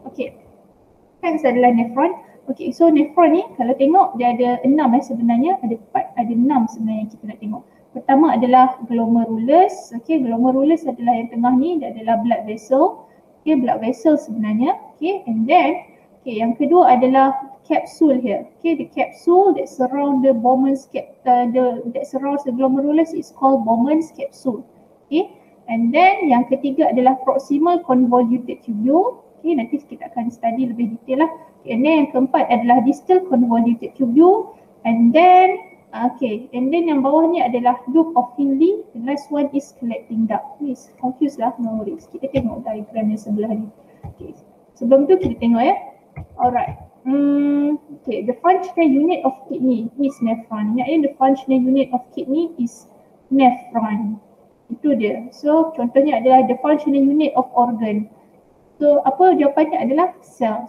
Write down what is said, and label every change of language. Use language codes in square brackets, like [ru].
[ms] Okay, next adalah nephron. Okay, so nephron ni kalau tengok dia ada 6 sebenarnya, ada 6 sebenarnya yang kita nak tengok. Pertama adalah glomerulus. Okay, glomerulus adalah yang tengah ni, dia adalah blood vessel. [en] Okay, blood vessel sebenarnya. Okay, and then [ms] yang kedua adalah [en] capsule here. Okay, the capsule that surround the Bowman's that surrounds the glomerulus is called Bowman's capsule. Okay, and then [ms] yang ketiga adalah [en] proximal convoluted tubule. [ms] Okay, nanti kita akan study lebih detail lah. Okay, [en] and then [ms] yang keempat adalah distal convoluted tubule, and then and then yang bawah ni adalah loop of Finley. [en] The last one is collecting duct. Please confuse lah, no worries. [ms] Kita tengok diagram yang sebelah ni. [en] Okay, [ms] sebelum tu kita tengok ya. [en] Alright. Okay, the functional unit of kidney is nephron. Ingat the functional unit of kidney is nephron. [ms] Itu dia. [en] So contohnya adalah the functional unit of organ. So [ms] apa jawapannya adalah [en] cell.